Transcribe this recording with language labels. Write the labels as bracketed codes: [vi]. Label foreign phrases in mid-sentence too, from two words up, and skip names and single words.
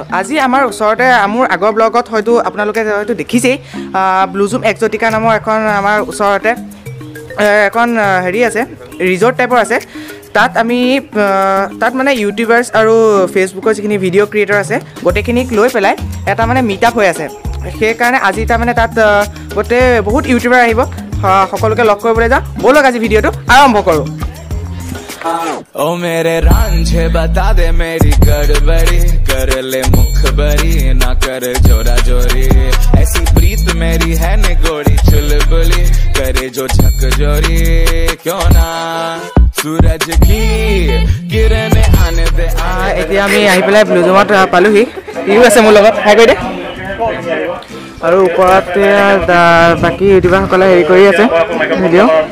[as] আজি আমাৰ ওচৰতে আমাৰ আগৰ ব্লগত হয়তো আপোনালোকে হয়তো দেখিছেই ব্লু জুম এক্সোটিকা নামৰ এখন আমাৰ ওচৰতে এখন হেৰি আছে ৰিজৰ্ট টাইপৰ আছে। তাত আমি তাত মানে ইউটিউবাৰ্ছ আৰু ফেচবুকৰ যিখিনি [en] video creator [as] আছে গোটেইখিনিক লৈ পেলাই এটা মানে মিটআপ হৈ আছে। সেইকাৰণে আজি তাৰ মানে তাত গোটেই বহুত ইউটিউবাৰ আহিব, সকলোকে লগ কৰিবলৈ যাওঁ। ব'লক আজি ভিডিঅ'টো আৰম্ভ কৰোঁ। [hi] ओ मेरे रांझे बता दे मेरी गड़बड़ी कर ले मुखबरी ना कर जोरा जोरी ऐसी प्रीत मेरी है निगोड़ी चुलबुली करे जो झक जोरी क्यों ना सूरज की किरण आने दे [as] এতিয়া আমি আহি পেলাই ব্লু জুমত পালোহি। ইউ আছে মোৰ লগত, হাই কৈ দে। আৰু ওপৰতে বাকী ইউটিউবাৰসকলে হেৰি কৰি আছে ভিডিঅ'।